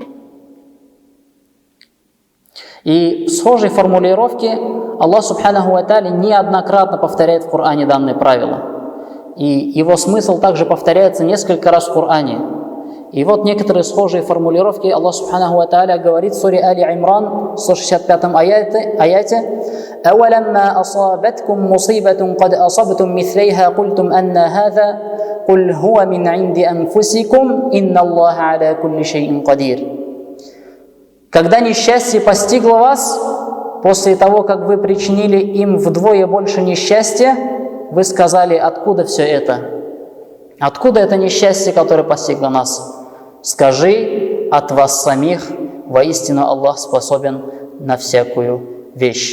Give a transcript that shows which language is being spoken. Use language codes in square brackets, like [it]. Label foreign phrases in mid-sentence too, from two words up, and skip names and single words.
[ru] И в схожей формулировке Аллах [ar] سبحانه وتعالى [ru] неоднократно повторяет в Коране данное правило. И его смысл также повторяется несколько раз в Коране. И вот некоторые схожие формулировки Аллах [ar] سبحانه وتعالى [ru] говорит в суре Али Имран, в 165 аяте: [ar] «أولما أصابتكم مصيبة قد أصبتم مثليها قلتم أنى هذا قل هو من عند أنفسكم إن الله على كل شيء قدير». [ru] Когда несчастье постигло вас, после того, как вы причинили им вдвое больше несчастья, вы сказали: откуда все это? Откуда это несчастье, которое постигло нас? Скажи: от вас самих, воистину Аллах способен на всякую вещь.